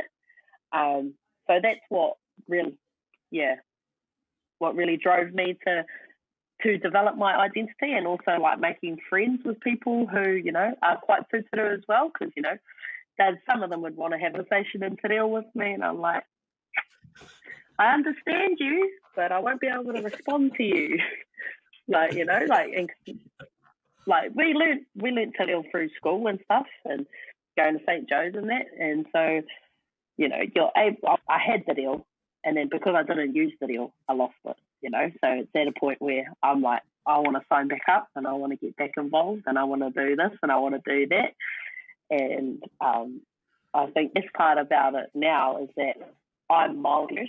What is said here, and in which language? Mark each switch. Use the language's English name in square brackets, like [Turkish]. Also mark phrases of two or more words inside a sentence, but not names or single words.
[English] So that's what really drove me to develop my identity, and also, like, making friends with people who, are quite tūturu as well, because, some of them would want to have a conversation in [Māori] te reo [English] with me, and I'm like, I understand you, but I won't be able to respond to you. Like, we learnt [Māori] te reo [English] through school and stuff, and going to St. Joe's and that, and so, I had the reo, and then because I didn't use the reo, I lost it, so it's at a point where I'm like, I want to sign back up, and I want to get back involved, and I want to do this, and I want to do that, and I think this part about it now is that I'm Māori.